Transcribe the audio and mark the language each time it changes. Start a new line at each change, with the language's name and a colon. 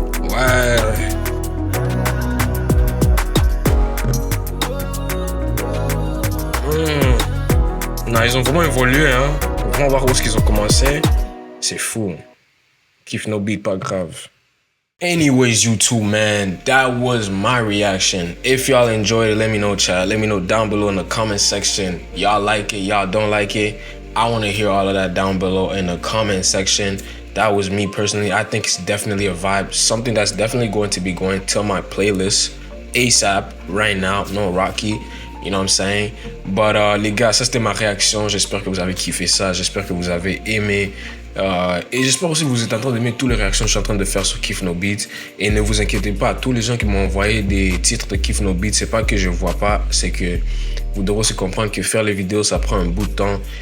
French: Ouais. Non, ils ont vraiment évolué, hein. On va voir où est-ce qu'ils ont commencé. C'est fou. Kiff no beat, pas grave.
English: Anyways, you two, man, that was my reaction. If y'all enjoyed it, let me know, chat. Let me know down below in the comment section. Y'all like it, y'all don't like it. I want to hear all of that down below in the comment section. That was me personally. I think it's definitely a vibe. Something that's definitely going to be going to my playlist ASAP right now. No Rocky. You know what I'm saying?
French: But les gars, ça c'était ma réaction. J'espère que vous avez kiffé ça. J'espère que vous avez aimé. Et j'espère aussi que vous êtes en train d'aimer toutes les réactions que je suis en train de faire sur Kiff No Beat. Et ne vous inquiétez pas, tous les gens qui m'ont envoyé des titres de Kiff No Beat, c'est pas que je vois pas, c'est que vous devrez aussi comprendre que faire les vidéos, ça prend un bout de temps.